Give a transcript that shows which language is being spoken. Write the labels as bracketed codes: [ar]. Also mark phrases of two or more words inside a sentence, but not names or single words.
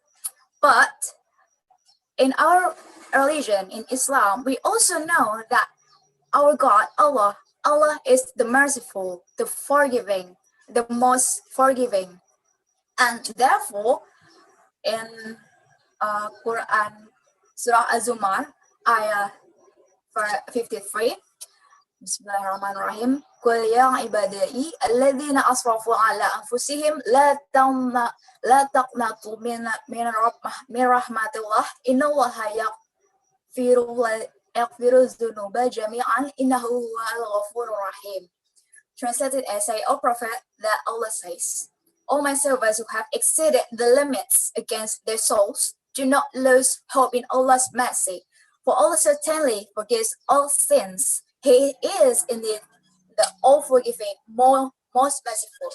[en] But in our religion, in Islam, we also know that our God, Allah is the merciful, the forgiving, the most forgiving. And therefore, in Quran, Surah Az-Zumar, ayah 53, Bismillahirrahmanirrahim. [ar] قل يا عبادي الذين أسرفوا على أنفسهم لا تقنطوا من رحمة الله إن الله يغفر الذنوب جميعا إنه هو الغفور الرحيم. [en] Translated as say, O Prophet, that Allah says, O my servants who have exceeded the limits against their souls, do not lose hope in Allah's mercy, for Allah certainly forgives all sins. He is indeed the all-forgiving, most merciful.